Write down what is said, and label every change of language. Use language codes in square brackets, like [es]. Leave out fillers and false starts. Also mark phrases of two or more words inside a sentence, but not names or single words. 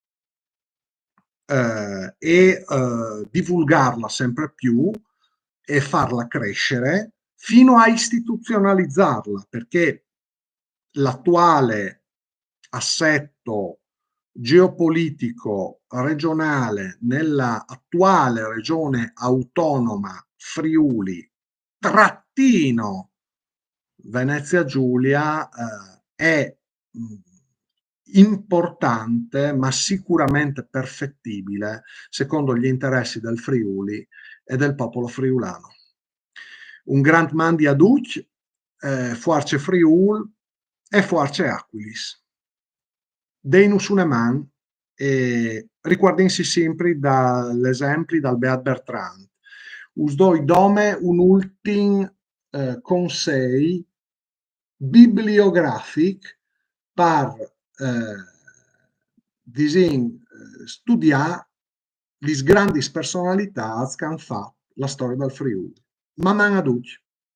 [it] divulgarla sempre più e farla crescere fino a istituzionalizzarla, perché l'attuale assetto geopolitico regionale nella attuale regione autonoma Friuli trattino Venezia Giulia è importante, ma sicuramente perfettibile secondo gli interessi del Friuli e del popolo friulano. [fur] Un grand man di aduc, Foarce Friul e Foarce Aquilis. Deinus un man e [it] riguardinsi sempre dagli esempi [fur] dal Beat Bertrand. Us doi dome un ultim consei bibliografic per disin [it] studiare le grandi personalità che hanno fatto la storia del Friuli. Ma non a tutti.